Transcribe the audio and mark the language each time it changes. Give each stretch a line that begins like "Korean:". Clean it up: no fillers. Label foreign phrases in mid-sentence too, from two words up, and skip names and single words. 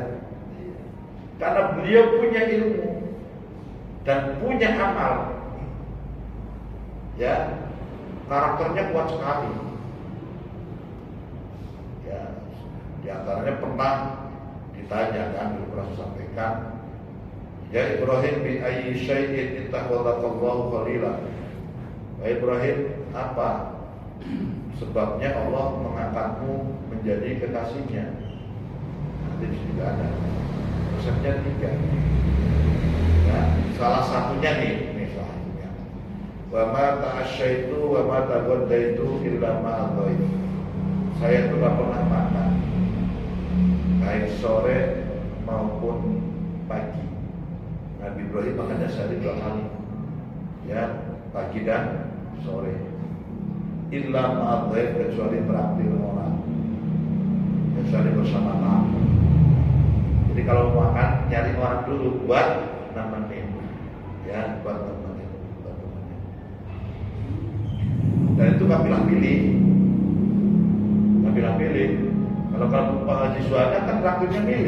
Indonesian: Karena beliau punya ilmu dan punya amal. Ya, karakternya kuat sekali. Ya, di antaranya pernah ditanya kan, pernah sampaikan,
Arabic: يا إبراهيم بأي شيء اتخذك الله خليلا.
Indonesian: Ibrahim, apa sebabnya Allah mengangkatmu menjadi kekasihnya? Nanti juga ada. Resepnya 3. Ya, salah satunya nih satunya.
Arabic: وما تعشيت وما تغديت إلا مع الضيف.
Indonesian: Saya itu gak pernah makan, baik sore maupun pagi. Nabi Ibrahim makannya sehari 2 kali, ya, pagi dan sore.
Arabic: إلا مع الضيف,
Indonesian: kecuali traktir orang, kecuali bersama tamu. Jadi kalau mau makan, nyari orang dulu buat nemenin, ya, buat nemenin. Dan itu gak pilih-pilih. Kalau Pak Haji Suhada kan traktirnya milih.